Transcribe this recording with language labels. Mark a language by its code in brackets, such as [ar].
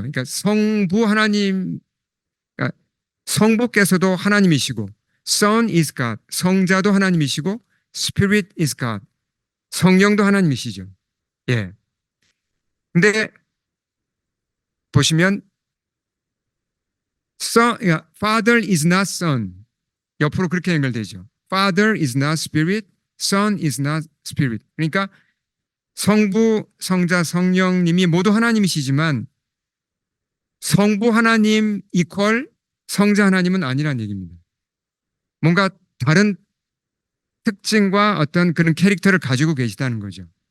[ko] 그러니까 성부 하나님, 그러니까 성부께서도 하나님이시고, [en] Son is God, [ko] 성자도 하나님이시고, [en] Spirit is God, [ko] 성령도 하나님이시죠. 예. 근데 보시면 그러니까 [en] Father is not Son, [ko] 옆으로 그렇게 연결되죠. [en] Father is not Spirit, Son is not Spirit. [ko] 그러니까 성부, 성자, 성령님이 모두 하나님이시지만 성부 하나님 이퀄 성자 하나님은 아니란 얘기입니다. 뭔가 다른 특징과 어떤 그런 캐릭터를 가지고 계시다는 거죠.